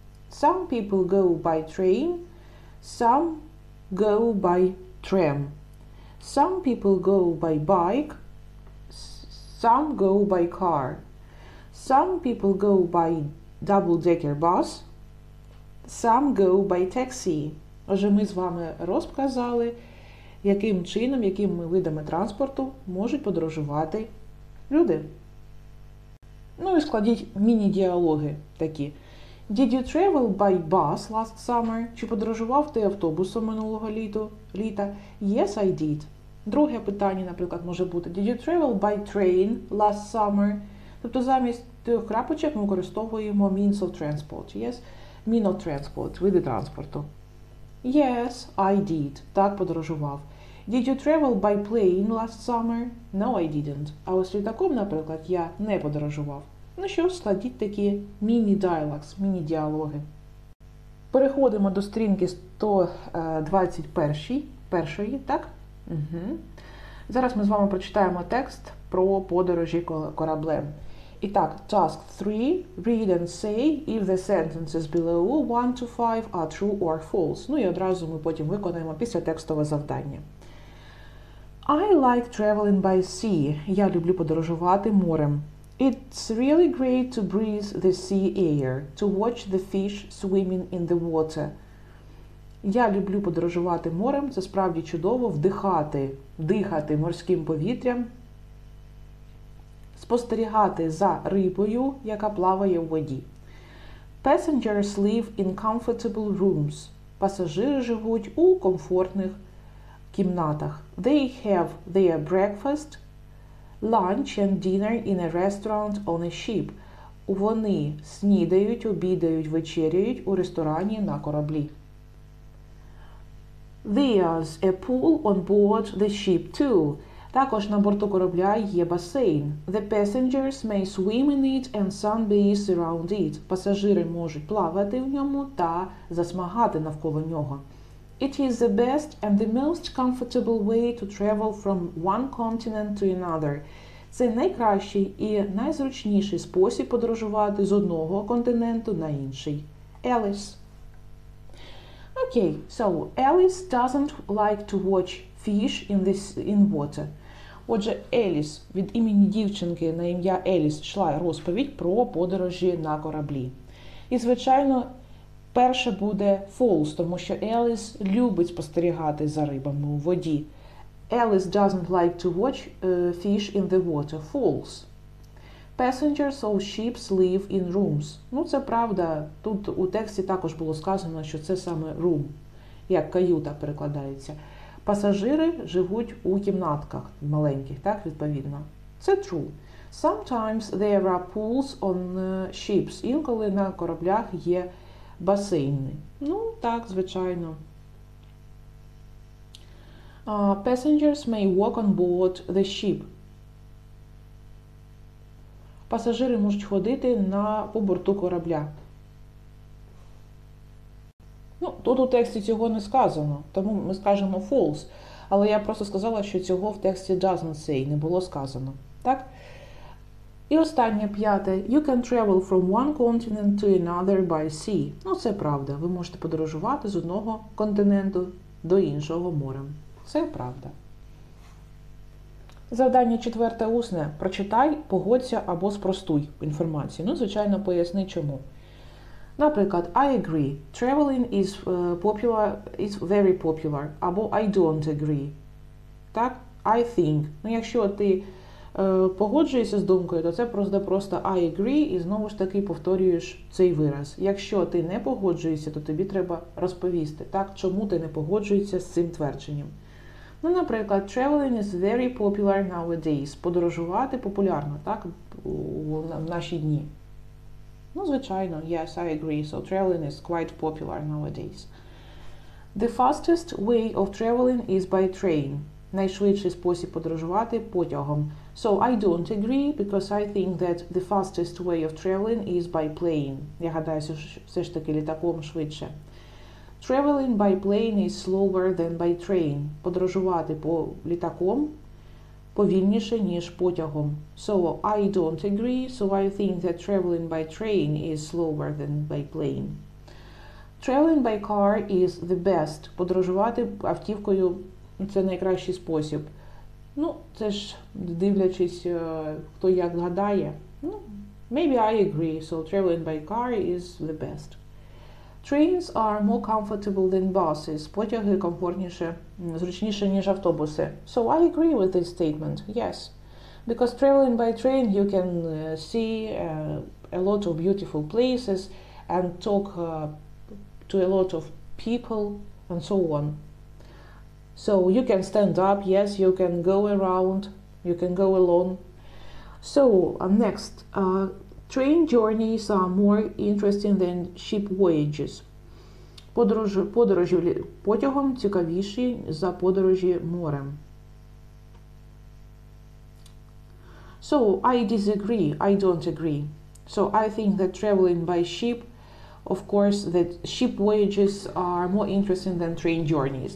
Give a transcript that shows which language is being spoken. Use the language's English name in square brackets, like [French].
[English] Some people go by train, some go by tram. Some people go by bike, some go by car. Some people go by double-decker bus, some go by taxi. [Ukrainian] Отже, ми з вами розказали, яким чином, якими видами транспорту можуть подорожувати люди. Ну і складіть міні-діалоги такі. [English] Did you travel by bus last summer? [Ukrainian] Чи подорожував ти автобусом минулого літа? [English] Yes, I did. [Ukrainian] Друге питання, наприклад, може бути [English] Did you travel by train last summer? [Ukrainian] Тобто замість трьох крапочок ми використовуємо [English] means of transport. Yes? Mean of transport, [Ukrainian] види транспорту. [English] Yes, I did. [Ukrainian] Так, подорожував. [English] Did you travel by plane last summer? No, I didn't. [Ukrainian] А ось літаком, наприклад, я не подорожував. Ну що ж, складіть такі міні-діалогс, міні-діалоги. Переходимо до сторінки 121, так? Угу. Зараз ми з вами прочитаємо текст про подорожі кораблем. І так, [English] task 3. Read and say if the sentences below 1 to 5 are true or false. [Ukrainian] Ну і одразу ми потім виконаємо після текстове завдання. [English] I like traveling by sea. [Ukrainian] Я люблю подорожувати морем. [English] It's really great to breathe the sea air, to watch the fish swimming in the water. [Ukrainian] Я люблю подорожувати морем. Це справді чудово дихати морським повітрям, спостерігати за рибою, яка плаває в воді. [English] Passengers live in comfortable rooms. [Ukrainian] Пасажири живуть у комфортних кімнатах. [English] They have their breakfast, lunch and dinner in a restaurant on a ship. [Ukrainian] Вони снідають, обідають, вечеряють у ресторані на кораблі. [English] There's a pool on board the ship too. [Ukrainian] Також на борту корабля є басейн. [English] The passengers may swim in it and sunbathe around it. [Ukrainian] Пасажири можуть плавати в ньому та засмагати навколо нього. [English] It is the best and the most comfortable way to travel from one continent to another. [Ukrainian] Це найкращий і найзручніший спосіб подорожувати з одного континенту на інший. [English] Alice. Okay, so Alice doesn't like to watch fish in water. [Ukrainian] Отже, Еліс, від імені дівчинки на ім'я Еліс йшла розповідь про подорожі на кораблі. І, звичайно, перше буде false, тому що Еліс любить спостерігати за рибами у воді. [English] Alice doesn't like to watch fish in the water. False. Passengers of ships live in rooms. [Ukrainian] Ну, це правда. Тут у тексті також було сказано, що це саме room, як каюта перекладається. Пасажири живуть у кімнатках маленьких, так, відповідно. Це true. [English] Sometimes there are pools on ships. [Ukrainian] Інколи на кораблях є басейни. Ну, так, звичайно. [English] Passengers may walk on board the ship. [Ukrainian] Пасажири можуть ходити по борту корабля. Ну, тут у тексті цього не сказано, тому ми скажемо false. Але я просто сказала, що цього в тексті [English] doesn't say, [Ukrainian] не було сказано. Так? І останнє, 5. [English] You can travel from one continent to another by sea. [Ukrainian] Ну, це правда. Ви можете подорожувати з одного континенту до іншого морем. Це правда. Завдання 4 усне. Прочитай, погодься або спростуй інформацію. Ну, звичайно, поясни чому. Наприклад, [English] I agree. Traveling is very popular. [Ukrainian] Або [English] I don't agree. [Ukrainian] Так? [English] I think. [Ukrainian] Ну, якщо ти погоджуєшся з думкою, то це просто [English] I agree [Ukrainian] і знову ж таки повторюєш цей вираз. Якщо ти не погоджуєшся, то тобі треба розповісти, так, чому ти не погоджуєшся з цим твердженням. Ну, наприклад, [English] traveling is very popular nowadays. [Ukrainian] Подорожувати популярно, так, в наші дні. Ну, звичайно, [English] yes, I agree. So traveling is quite popular nowadays. The fastest way of traveling is by train. [Ukrainian] Найшвидший спосіб подорожувати потягом. [English] So I don't agree because I think that the fastest way of traveling is by plane. [Ukrainian] Я гадаю, що все ж таки літаком швидше. [English] Traveling by plane is slower than by train. [Ukrainian] Подорожувати літаком повільніше, ніж потягом. [English] So I don't agree, so I think that traveling by train is slower than by plane. Traveling by car is the best. [Ukrainian] Подорожувати автівкою – це найкращий спосіб. Ну, це ж дивлячись, хто як гадає. Ну, [English] maybe I agree, so traveling by car is the best. Trains are more comfortable than buses. [Ukrainian] Потяги комфортніше, зручніше, ніж автобуси. [English] So I agree with this statement, yes. Because traveling by train you can see a lot of beautiful places and talk to a lot of people and so on. So you can stand up, yes, you can go around, you can go alone. So next, train journeys are more interesting than ship voyages. [Ukrainian] Подорожі потягом цікавіші за подорожі морем. [English] So I disagree, I don't agree. So I think that traveling by ship, of course, that ship voyages are more interesting than train journeys.